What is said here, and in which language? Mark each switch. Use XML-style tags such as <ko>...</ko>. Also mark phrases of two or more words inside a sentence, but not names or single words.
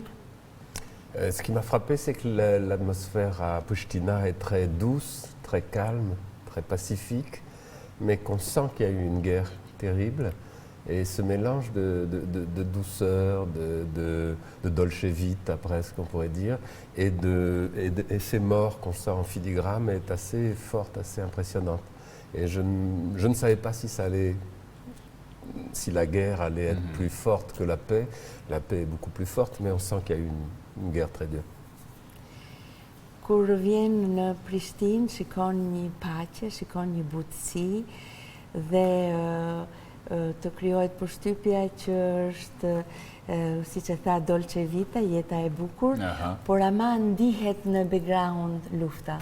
<fr>Ce qui m'a frappé, c'est que l'atmosphère à Pristina est très douce, très calme, très pacifique, mais qu'on sent qu'il y a eu une guerre terrible, et ce mélange de douceur, de</fr> <it>dolce vita</it> <fr>presque on pourrait dire, et ces morts qu'on sent en filigrane est assez forte, assez impressionnante. Et je ne savais pas si la guerre allait être plus forte que la paix. La paix est beaucoup plus forte, mais on sent qu'il y a eu une guerre très dure.</fr> <sq>Kur vjen në Prishtinë, shikon një paqe, shikon një butësi, dhe të krijohet përshtypja që është, siç e tha,</sq> <it>dolce vita,</it> <sq>jeta e bukur, por ama ndihet në background lufta.</sq>